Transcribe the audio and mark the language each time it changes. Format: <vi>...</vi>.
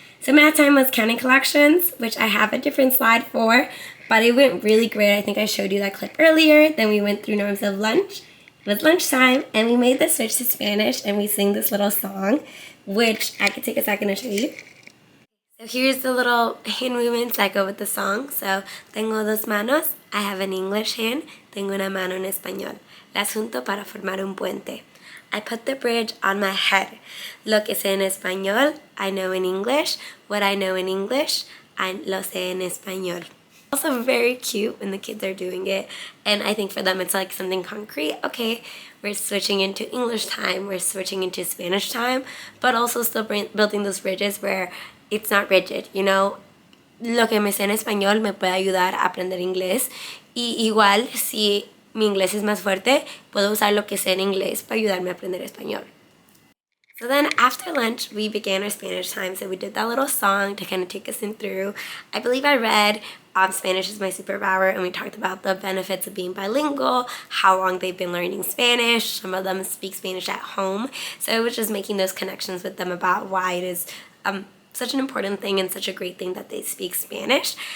<en>So math time was counting collections, which I have a different slide for, but it went really great. I think I showed you that clip earlier. Then we went through norms of lunch. It was lunchtime, and we made the switch to Spanish, and we sing this little song, which I could take a second to show you. So here's the little hand movements that go with the song. So,</en> <es>tengo dos manos.</es> <en>I have an English hand.</en> <es>Tengo una mano en español. Las junto para formar un puente.</es> <en>I put the bridge on my head.</en> <es>Lo que sé en español,</es> <en>I know in English. What I know in English, I</en> <es>lo sé en español.</es> <en>Also very cute when the kids are doing it, and I think for them it's like something concrete. Okay, we're switching into English time, we're switching into Spanish time, but also still building those bridges where it's not rigid, you know.</en> <es>Lo que me sé en español me puede ayudar a aprender inglés, y igual si mi inglés es más fuerte, puedo usar lo que sé en inglés para ayudarme a aprender español.</es> <en>So then after lunch, we began our Spanish time. So we did that little song to kind of take us in through. I believe I read Spanish is My Superpower, and we talked about the benefits of being bilingual, how long they've been learning Spanish. Some of them speak Spanish at home. So it was just making those connections with them about why it is such an important thing and such a great thing that they speak Spanish.</en>